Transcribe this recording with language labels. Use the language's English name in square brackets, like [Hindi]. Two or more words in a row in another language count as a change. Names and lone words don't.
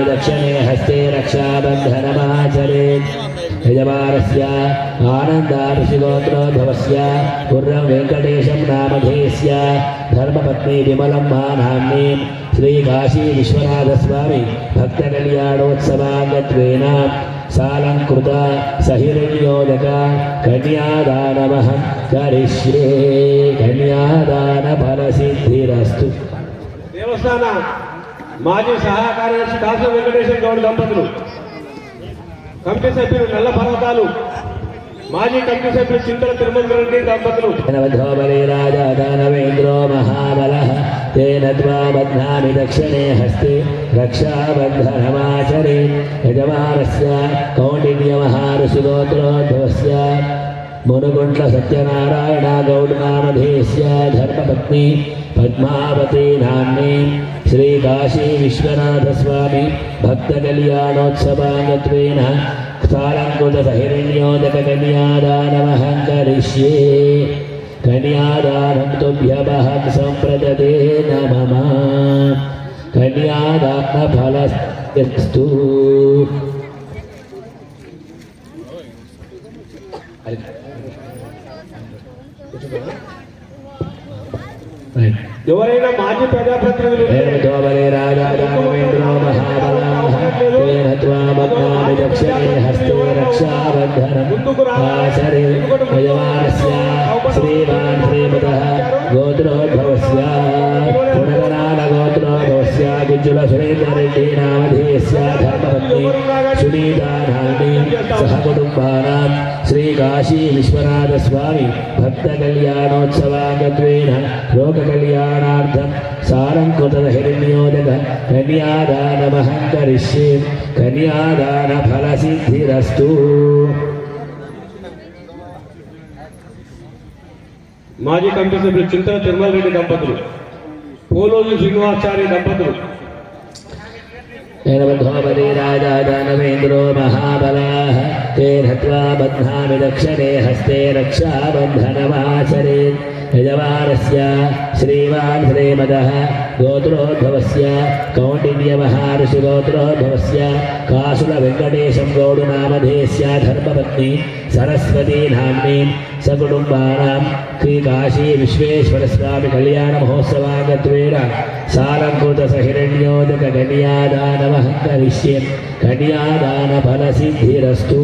[Sanskrit] दक्षिणे हस्ते रक्षाबन्धनमाचरे यजमानस्य आनन्दाऋषिगोत्रोद्भवस्य गुर्रं वेङ्कटेशं नामधेयस्य धर्मपत्नी विमलं नाम्नीं श्रीकाशी विश्वनाथस्वामी भक्तकल्याणोत्सवाङ्गत्वेन सालङ्कृत सहिरण्योदक कन्यादानमहं करिष्ये कन्यादानफलसिद्धिरस्तु। [Telugu] దేవస్థాన మాజీ సహాయ కార్యదర్శి కాసు వెంకటేశ్వర గౌడ్ దంపతులు, కమిటీ సభ్యులు నల్ల పర్వతాలు, మాజీ కమిటీ సభ్యులు చింతల తిరుమల రెడ్డి దంపతులు. [Sanskrit] बद्धो बलिराजा दानवेन्द्रो महाबलः तेन त्वा बध्नामि दक्षिणे हस्ते रक्षाबन्धनमाचरे यजमानस्य कौण्डिन्यमहाऋषिगोत्रोद्भवस्य मुनुकुण्ड सत्यनारायण गौड नामधेयस्य धर्मपत्नी पद्मावती नाम्नी श्रीकाशी विश्वनाथस्वामी भक्तकल्याणोत्सवाङ्गत्वेन सालङ्कृतसहिरण्योदककन्यादानमहं करिष्ये कन्यादानं तुभ्यमहं सम्प्रददे न मम कन्यादानफलस्तु। [Telugu] ఎవరైనా మాజీ ప్రజాప్రతినిధులు [Sanskrit] बलिराजा दानवेन्द्रो महाबलः तेन त्वा बध्नामि दक्षिणे हस्ते रक्षाबन्धनमाचरे यजमानस्य श्रीमान् श्रीमतः गोत्रोद्भवस्य पुनरनानगोत्रोद्भवस्य गुज्जुल सुरेन्द्ररेड्डी नामधेयस्य धर्मपत्नी सुनीता नाम्नी सहकुटुम्बानां श्रीकाशी विश्वनाथस्वामी भक्तकल्याणोत्सवाङ्गत्वेन लोककल्याणार्थं सालङ्कृतहिरण्योदक कन्यादानमहं करिष्ये कन्यादानफलसिद्धिरस्तु। [Telugu] మాజీ కమిటీ సభ్యులు చింతల తిరుమల రెడ్డి దంపతులు, పోలోజు శ్రీనివాసాచారి దంపతులు. [Sanskrit] बद्धो बलिराजा दानवेन्द्रो महाबलः तेन त्वा बध्नामि दक्षिणे हस्ते रक्षाबन्धनमाचरे यजमानस्य श्रीमान् श्रीमदः गोत्रोद्भवस्य कौण्डिन्यमहाऋषिगोत्रोद्भवस्य कासुलवेङ्कटेशं गौडनामधेयस्य धर्मपत्नी सरस्वती नाम्नीं सकुटुम्बानां श्रीकाशी विश्वेश्वरस्वामी कल्याणमहोत्सवाङ्गत्वेन सालङ्कृतसहिरण्योदककन्यादानमहं करिष्ये कन्यादानफलसिद्धिरस्तु।